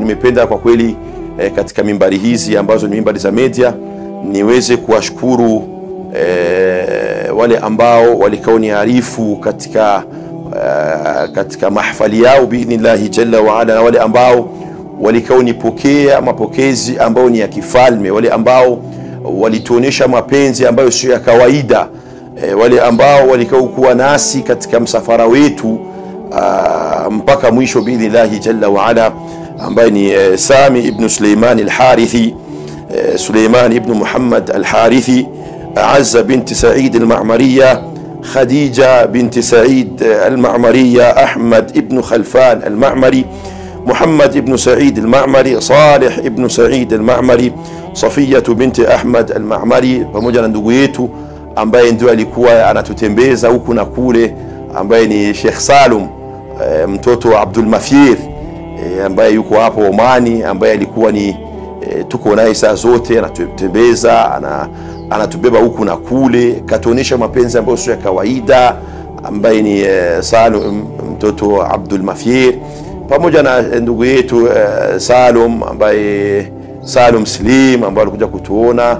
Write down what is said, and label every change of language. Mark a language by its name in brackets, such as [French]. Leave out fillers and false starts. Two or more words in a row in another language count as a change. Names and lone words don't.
[Swahili] Nimependa kwa kweli katika mimbari hizi ambazo ni mimbari za media niweze kuwashukuru wale ambao walikaoniarifu katika mahfali yao [Arabic] بإذن الله جل وعلا, [Swahili] na wale ambao walikaonipokea mapokezi ambao ni ya kifalme, wale ambao walituonesha mapenzi ambayo sio ya kawaida, wale ambao walikuwa nasi katika msafara wetu mpaka mwisho [Arabic] بإذن الله جل وعلا, [Swahili] ambaye ni Sami ibn Suleiman al-Harithi, Suleiman ibn Muhammad al-Harithi, Azza bint Said al-Ma'mariyya, Khadija bint Said al-Ma'mariyya, Ahmad ibn Khalfan al-Ma'mari, Muhammad ibn Said al-Ma'mari, Salih ibn Said al-Ma'mari, Safiyya bint Ahmad al-Ma'mari, pamoja na ndugu yetu ambaye ndio alikuwa anatutembeza huku na kule, ambaye ni Sheikh Salum mtoto wa Abdul Mafir, ambaye yuko hapo Omani, ambaye alikuwa ni tuko naye saa zote, anatutembeza, anatubeba huku na kule, katuonesha mapenzi ambayo sio ya kawaida, ambaye ni Salum mtoto wa Abdul Mafir, pamoja na ndugu yetu Salum, ambaye Salum Slim, ambaye alikuja kutuona.